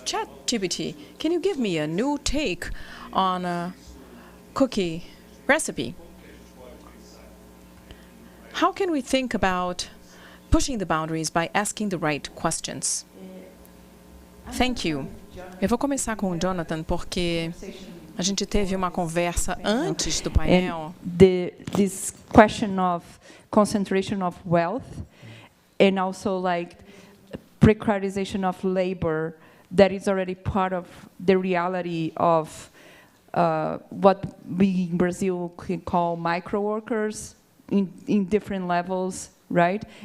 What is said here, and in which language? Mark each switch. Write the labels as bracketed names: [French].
[English] ChatGPT, can you give me a new take on a cookie recipe? How can we think about pushing the boundaries by asking the right questions? Thank you. [Portuguese] Eu vou começar com o Jonathan, porque a gente teve uma conversa antes do painel. [English] This question of concentration of wealth, and also like precarization of labor, that is already part of the reality of what we in Brazil can call micro workers in different levels, right?